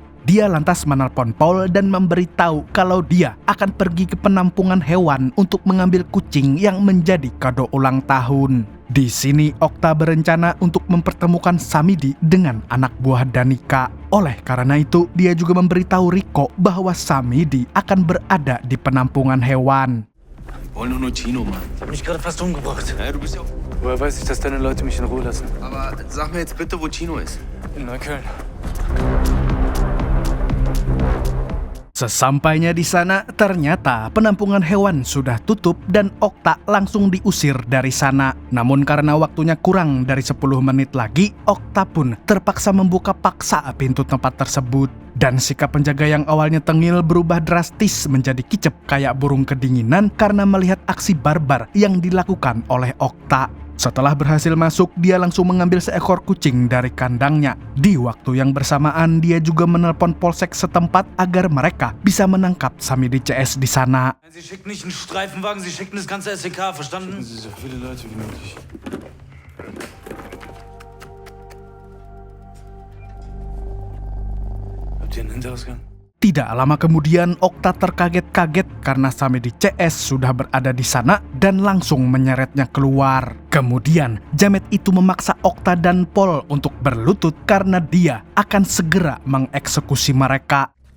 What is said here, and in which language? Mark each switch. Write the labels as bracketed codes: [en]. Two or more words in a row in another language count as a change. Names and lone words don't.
[id] Dia lantas menelpon Paul dan memberitahu kalau dia akan pergi ke penampungan hewan untuk mengambil kucing yang menjadi kado ulang tahun. Di sini Okta berencana untuk mempertemukan Samidi dengan anak buah Danica. Oleh karena itu, dia juga memberitahu Rico bahwa Samidi akan berada di penampungan hewan. [de] Wollen nur Chino, Mann. Ich hab mich gerade fast umgebracht. Ja, du bist ja... Woher weiß ich, dass deine Leute mich in Ruhe lassen? Aber sag mir jetzt bitte, wo Chino ist. In Neukölln. [id] Sesampainya di sana, ternyata penampungan hewan sudah tutup dan Okta langsung diusir dari sana. Namun karena waktunya kurang dari 10 menit lagi, Okta pun terpaksa membuka paksa pintu tempat tersebut. Dan sikap penjaga yang awalnya tengil berubah drastis menjadi kicep kayak burung kedinginan karena melihat aksi barbar yang dilakukan oleh Okta. Setelah berhasil masuk, dia langsung mengambil seekor kucing dari kandangnya. Di waktu yang bersamaan, dia juga menelpon polsek setempat agar mereka bisa menangkap Samidi CS di sana. [de] Sie schicken nicht einen Streifenwagen, sie schicken das ganze SEK, verstanden? Sie so viele Leute wie möglich. Habt ihr einen Hinterausgang? [id] Tidak lama kemudian, Okta terkaget-kaget karena Samidi CS sudah berada di sana dan langsung menyeretnya keluar. Kemudian, Jamet itu memaksa Okta dan Paul untuk berlutut karena dia akan segera mengeksekusi mereka.